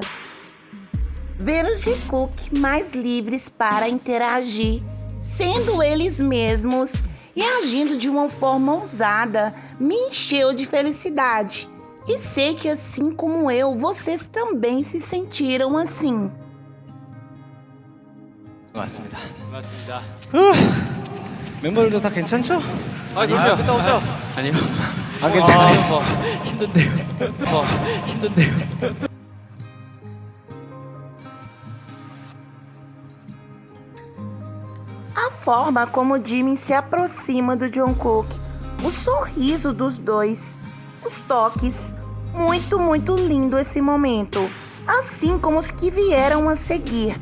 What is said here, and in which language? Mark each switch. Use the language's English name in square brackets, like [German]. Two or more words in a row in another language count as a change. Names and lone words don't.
[Portuguese] Ver os Jikook mais livres para interagir, sendo eles mesmos e agindo de uma forma ousada, me encheu de felicidade. E sei que assim como eu, vocês também se sentiram assim. [Korean] 맞습니다. 맞습니다. 멤버들도 다 괜찮죠? 아니요. 갔다 오죠? 아니요. 안 괜찮아요? 힘든데요. 힘든데요. [Portuguese] A forma como Jimin se aproxima do Jungkook, o sorriso dos dois, os toques, muito lindo esse momento, assim como os que vieram a seguir.